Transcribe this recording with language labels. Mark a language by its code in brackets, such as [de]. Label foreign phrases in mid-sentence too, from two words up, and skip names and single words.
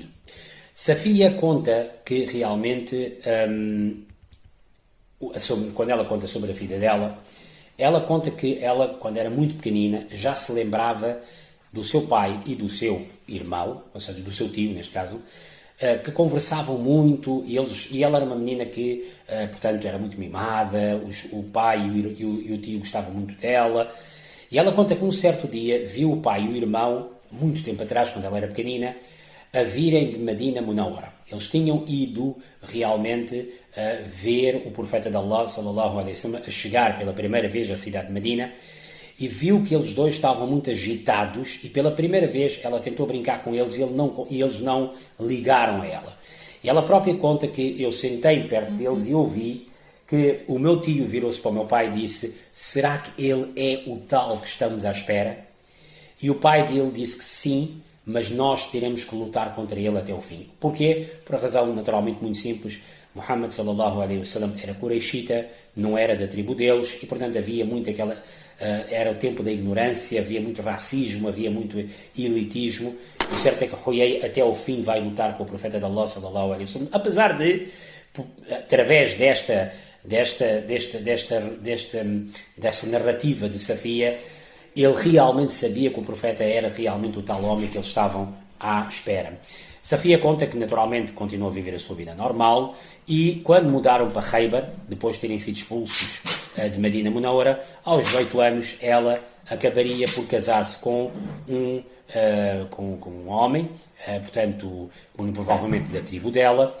[pt] Safia conta que realmente, quando ela conta sobre a vida dela, ela conta que ela, quando era muito pequenina, já se lembrava do seu pai e do seu irmão, ou seja, do seu tio, neste caso, que conversavam muito e ela era uma menina que, portanto, era muito mimada, o pai e o tio gostavam muito dela. E ela conta que um certo dia viu o pai e o irmão, muito tempo atrás, quando ela era pequenina, a virem de Medina Munawwara. Eles tinham ido realmente ver o profeta de Allah, [ar] صلى الله عليه وسلم, [pt] a chegar pela primeira vez à cidade de Medina, e viu que eles dois estavam muito agitados e pela primeira vez ela tentou brincar com eles e eles não ligaram a ela. E ela própria conta que eu sentei perto deles e ouvi que o meu tio virou-se para o meu pai e disse: será que ele é o tal que estamos à espera? E o pai dele disse que sim, mas nós teremos que lutar contra ele até o fim. Porquê? Por uma razão naturalmente muito simples. Muhammad [ar] صلى الله عليه وسلم [pt] era Qurayshita, não era da tribo deles, e portanto havia muito era o tempo da ignorância, havia muito racismo, havia muito elitismo. O certo é que Huyay até ao fim vai lutar com o profeta de Allah [ar] صلى الله عليه وسلم, [pt] apesar de, através desta narrativa de Safia, ele realmente sabia que o profeta era realmente o tal homem que eles estavam à espera. Safia conta que naturalmente continuou a viver a sua vida normal e quando mudaram para Khaybar, depois de terem sido expulsos de Medina Munawwara, aos 18 anos ela acabaria por casar-se com um homem, portanto, muito provavelmente da tribo dela.